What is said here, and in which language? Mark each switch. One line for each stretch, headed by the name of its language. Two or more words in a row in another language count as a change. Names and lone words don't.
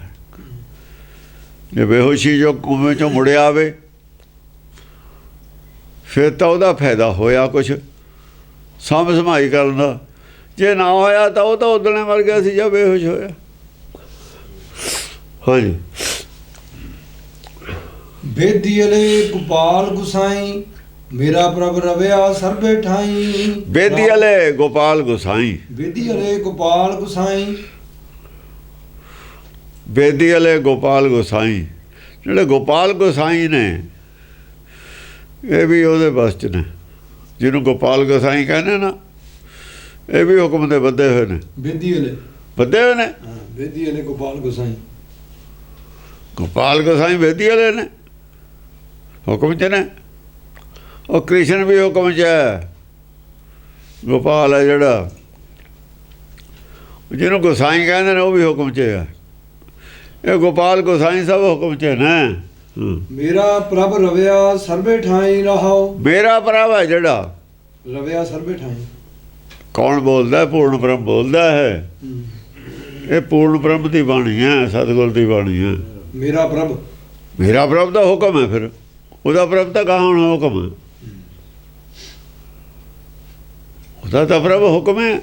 Punjabi: ਜੇ ਬੇਹੋਸ਼ੀ ਜੋ ਕੌਮੇ 'ਚੋਂ ਮੁੜਿਆ ਆਵੇ ਫਿਰ ਤਾਂ ਉਹਦਾ ਫਾਇਦਾ ਹੋਇਆ ਕੁਛ ਸਾਂਭ ਸੰਭਾਈ ਕਰਨ ਦਾ। ਜੇ ਨਾ ਹੋਇਆ ਤਾਂ ਉਹ ਤਾਂ ਉਦਣੇ ਮਰ ਗਿਆ ਸੀ ਜਾਂ ਬੇਹੋਸ਼ ਹੋਇਆ। ਹਾਂਜੀ। ਬੇਦੀਅਲੇ ਗੋਪਾਲ ਗੁਸਾਈ ਮੇਰਾ ਪ੍ਰਭ ਰਵਿਆ ਸਰਵੇ ਠਾਈ। ਬੇਦੀਅਲੇ ਗੋਪਾਲ ਗੁਸਾਈ, ਬੇਦੀਅਲੇ ਗੋਪਾਲ ਗੁਸਾਈ, ਬੇਦੀਅਲੇ ਗੋਪਾਲ ਗੁਸਾਈ। ਜਿਹੜੇ ਗੋਪਾਲ ਗੁਸਾਈ ਨੇ ਇਹ ਵੀ ਉਹਦੇ ਬਸ 'ਚ ਨੇ। ਜਿਹਨੂੰ ਗੋਪਾਲ ਗੁਸਾਈ ਕਹਿੰਦੇ ਨਾ, ਇਹ ਵੀ ਹੁਕਮ ਦੇ ਬੱਧੇ ਹੋਏ ਨੇ। बेदियले ਬੱਧੇ ਹੋਏ ਨੇ। ਬੇਦੀਅਲੇ ਗੋਪਾਲ ਗੁਸਾਈ, ਗੋਪਾਲ ਗੁਸਾਈ बेदियले ਨੇ, ਹੁਕਮ 'ਚ ਨੇ। ਉਹ ਕ੍ਰਿਸ਼ਨ ਵੀ ਹੁਕਮ 'ਚ ਹੈ। ਗੋਪਾਲ ਹੈ ਜਿਹੜਾ, ਜਿਹਨੂੰ ਗੁਸਾਈ ਕਹਿੰਦੇ ਨੇ, ਉਹ ਵੀ ਹੁਕਮ 'ਚ ਹੈ। ਇਹ ਗੋਪਾਲ ਗੁਸਾਈ ਸਭ ਹੁਕਮ 'ਚ ਨੇ। ਮੇਰਾ ਪ੍ਰਭ ਰਵਿਆ ਸਰਵੇ ਠਾਈ ਰਹਾਓ। ਮੇਰਾ ਪ੍ਰਭ ਹੈ ਜਿਹੜਾ, ਰਵਿਆ ਸਰਵੇ ਠਾਈ ਕੌਣ ਬੋਲਦਾ? ਪੂਰਨ ਬ੍ਰਹਮ ਬੋਲਦਾ ਹੈ। ਇਹ ਪੂਰਨ ਬ੍ਰਹਮ ਦੀ ਬਾਣੀ ਹੈ, ਸਤਿਗੁਰ ਦੀ ਬਾਣੀ ਹੈ। ਮੇਰਾ ਪ੍ਰਭ, ਮੇਰਾ ਪ੍ਰਭ ਦਾ ਹੁਕਮ ਹੈ। ਫਿਰ ਉਹਦਾ ਪ੍ਰਭ ਤਾਂ ਕਹਾਂ ਹੁਣ ਹੁਕਮ ਹੈ। ਉਹਦਾ ਤਾਂ ਪ੍ਰਭ ਹੁਕਮ ਹੈ।